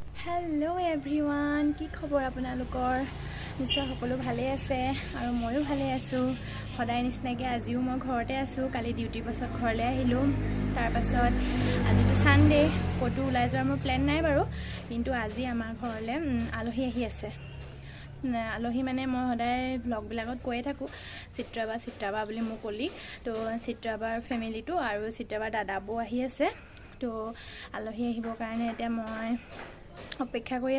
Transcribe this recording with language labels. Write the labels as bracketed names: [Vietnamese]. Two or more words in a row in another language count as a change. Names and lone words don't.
[English] Hello everyone [Assamese] কি খবৰ আপোনালোকৰ নিশ্চয় সকলো ভালে আছে আৰু ময়ো ভালে আছো সদায় নিশ্চিনাকে আজিও মই ঘৰতে আছো কালি ডিউটিৰ পাছত ঘৰলে আহিলো তাৰ পাছত আজিটো সানডে কটো ওলাই যোৱাৰ মোৰ প্ল্যান নাই বাৰু কিন্তু আজি আমাৰ ঘৰলে আলহী আহি আছে আলহী মানে মই সদায় ব্লগ বিলাকত কৈয়ে থাকো চিত্ৰাবা বুলি মোক কলি তো চিত্ৰাবাৰ ফ্যামিলিটো আৰু চিত্ৰাবাৰ দাদাবো আহি আছে তো আলহী আহিবৰ কাৰণে এতিয়া মই অপেক্ষা কৰি